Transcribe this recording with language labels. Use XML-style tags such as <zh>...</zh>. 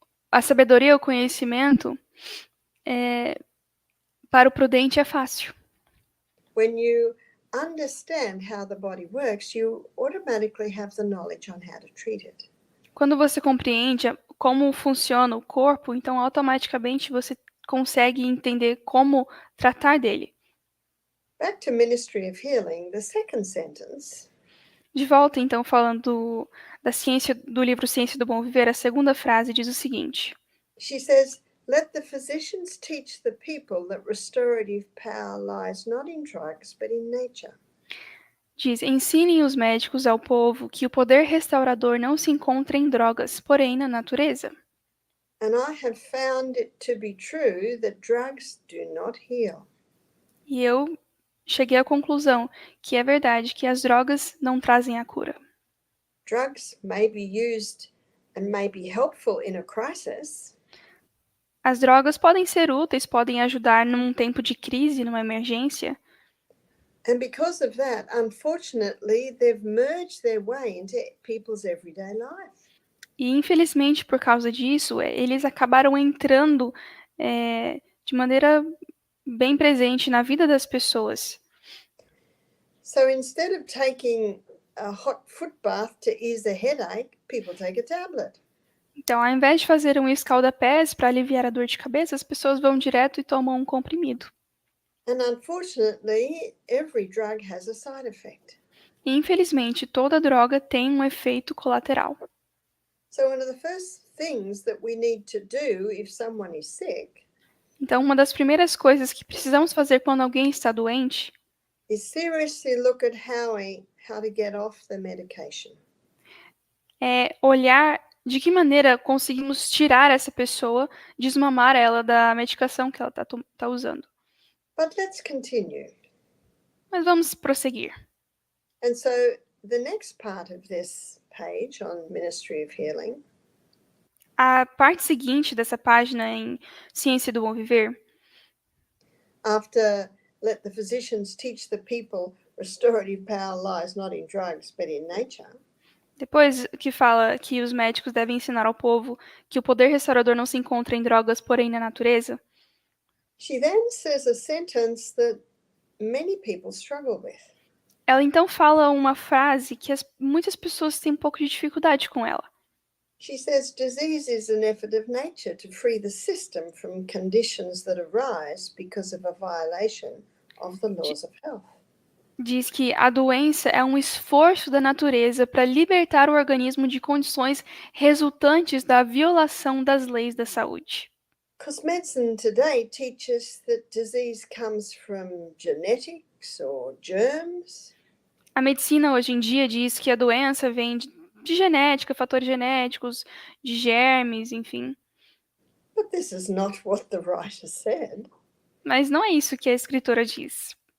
<pt>a sabedoria, o conhecimento, para o prudente é fácil.</pt> <en>When you understand how the body works, you automatically have the knowledge on how to treat it.</en> <pt>Quando você compreende como funciona o corpo, então automaticamente você consegue entender como tratar dele.</pt> <en>Back to Ministry of Healing, the second sentence.</en> <pt>De volta, então, falando da ciência, do livro Ciência do Bom Viver, a segunda frase diz o seguinte:</pt> <en>She says, "Let the physicians teach the people that restorative power lies not in drugs, but in nature."</en> <pt>diz, ensinem os médicos ao povo que o poder restaurador não se encontra em drogas, porém na natureza.</pt> <en>And I have found it to be true that drugs do not heal.</en> <pt>E eu cheguei à conclusão que é verdade que as drogas não trazem a cura.</pt> <en>Drugs may be used and may be helpful in a crisis,</en> <pt>As drogas podem ser úteis, podem ajudar num tempo de crise, numa emergência,</pt> <en>and because of that, unfortunately, they've merged their way into people's everyday life.</en> <pt>e infelizmente por causa disso, eles acabaram entrando de maneira bem presente na vida das pessoas.</pt> <en>So instead of taking a hot foot bath to ease a headache, people take a tablet.</en> <pt>Então, ao invés de fazer um escalda-pés para aliviar a dor de cabeça, as pessoas vão direto e tomam um comprimido.</pt> <en>And unfortunately, every drug has a side effect.</en> <pt>E, infelizmente, toda droga tem um efeito colateral.</pt> <en>So one of the first things that we need to do if someone is sick</en> <pt>Então, uma das primeiras coisas que precisamos fazer quando alguém está doente</pt> <en>is seriously look at how to get off the medication.</en> <pt>é olhar de que maneira conseguimos tirar essa pessoa, desmamar ela da medicação que ela está usando.</pt> <en>But let's continue.</en> <pt>Mas vamos prosseguir.</pt> <en>And so the next part of this page on Ministry of Healing</en> <pt>A parte seguinte dessa página em Ciência do Bom Viver,</pt> <en>after let the physicians teach the people restorative power lies not in drugs but in nature.</en> <pt>depois que fala que os médicos devem ensinar ao povo que o poder restaurador não se encontra em drogas, porém na natureza,</pt> <en>She then says a sentence that many people struggle with.</en> <pt>ela então fala uma frase que muitas pessoas têm um pouco de dificuldade com ela.</pt> <en>She says disease is an effort of nature to free the system from conditions that arise because of a violation of the laws of health.</en> <pt>Diz que a doença é um esforço da natureza para libertar o organismo de condições resultantes da violação das leis da saúde.</pt> <en>Because medicine today teaches that disease comes from genetics or germs.</en> <pt>A medicina hoje em dia diz que a doença vem de genética, fatores genéticos, de germes, enfim.</pt> <en>But this is not what the writer said.</en> <pt>Mas não é isso que a escritora diz.</pt>